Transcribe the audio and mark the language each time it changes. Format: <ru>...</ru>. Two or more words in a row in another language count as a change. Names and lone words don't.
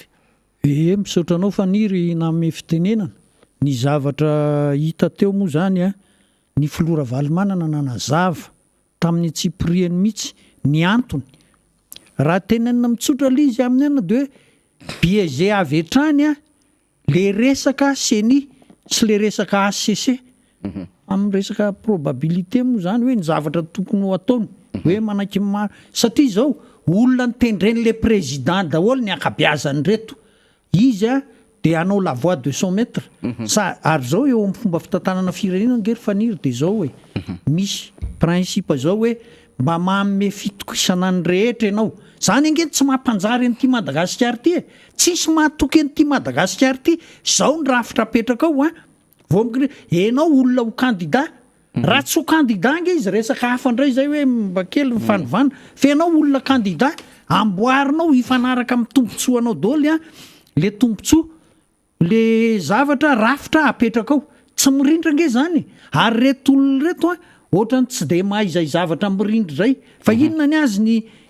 <mg>Misaotra anao faniry na amin'ny fitenenana ny zavatra hita teo moa zany ny filoha Ravalomanana nanazava tamin'ny Tsiprieny mihitsy ny antony raha tenenina mitsotra le izy amin'ny ana dia hoe biaise avy hatrany le resaka seni sy le resaka ACC amin'ny resaka probabilité moa zany hoe ny zavatra tokony ho ataony hoe manaiky maro satria zao olona nitendreny le président daholo ny akabiazany reto izy dia hanao</mg> <fr>la voie de son maître</fr> <mg>ary zao eo amin'ny fomba fitantanana firenena ngery faniry dia zao hoe misy principe zao hoe mba manome fitokisana ny rehetra ianao zany angeny tsy mampanjary an'ity Madagasikara ity tsisy mahatoky an'ity Madagasikara ity zao ny rafitra apetraka ao enao olona ho candidat raha tsy ho candidat nge izy resaka hafa indray zay hoe mba kely mifanovana fa enao olona candidat amboarinao hifanaraka amin'ny tombontsoanao daholo le tombontsoa le zavatra rafitra apetraka ao tsy mirindra nge zany ary reto olona reto ohatrany tsy dia mahaizay zavatra mirindra zay fa inona ny azy ny</mg>